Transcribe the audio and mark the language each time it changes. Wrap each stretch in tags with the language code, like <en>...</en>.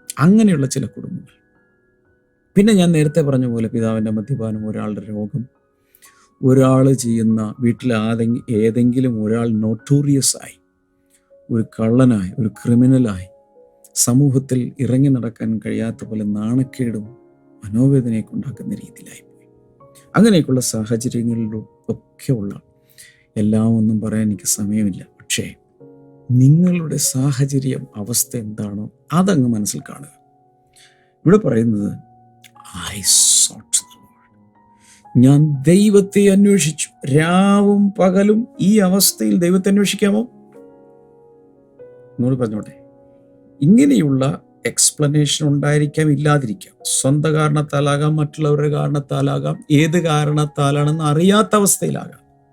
<ml>അങ്ങനെയുള്ള ചില കുടുംബങ്ങൾ. പിന്നെ ഞാൻ നേരത്തെ പറഞ്ഞ പോലെ പിതാവിൻ്റെ മദ്യപാനം, ഒരാളുടെ രോഗം, ഒരാൾ ചെയ്യുന്ന വീട്ടിൽ ഏതെങ്കിലും ഒരാൾ നോട്ടോറിയസ് ആയി, ഒരു കള്ളനായി, ഒരു ക്രിമിനലായി, സമൂഹത്തിൽ ഇറങ്ങി നടക്കാൻ കഴിയാത്ത പോലെ നാണക്കേടും മനോവേദനയൊക്കെ ഉണ്ടാക്കുന്ന രീതിയിലായിപ്പോയി. അങ്ങനെയൊക്കെയുള്ള സാഹചര്യങ്ങളിലും ഒക്കെയുള്ള എല്ലാം ഒന്നും പറയാൻ എനിക്ക് സമയമില്ല. പക്ഷേ നിങ്ങളുടെ സാഹചര്യം, അവസ്ഥ എന്താണോ അതങ്ങ് മനസ്സിൽ കാണുക. ഇവിടെ പറയുന്നത്</ml> <en>I sought the Lord.</en> <ml>ഞാൻ ദൈവത്തെ അന്വേഷിച്ചു. രാവും പകലും ഈ അവസ്ഥയിൽ ദൈവത്തെ അന്വേഷിക്കാമോ? എന്നോട് പറഞ്ഞോട്ടെ. ഇങ്ങനെയുള്ള എക്സ്പ്ലനേഷൻ ഉണ്ടായിരിക്കാം, ഇല്ലാതിരിക്കാം. സ്വന്തം കാരണത്താലാകാം, മറ്റുള്ളവരുടെ കാരണത്താലാകാം, ഏത് കാരണത്താലാണെന്ന് അറിയാത്ത അവസ്ഥയിലാകാം.</ml>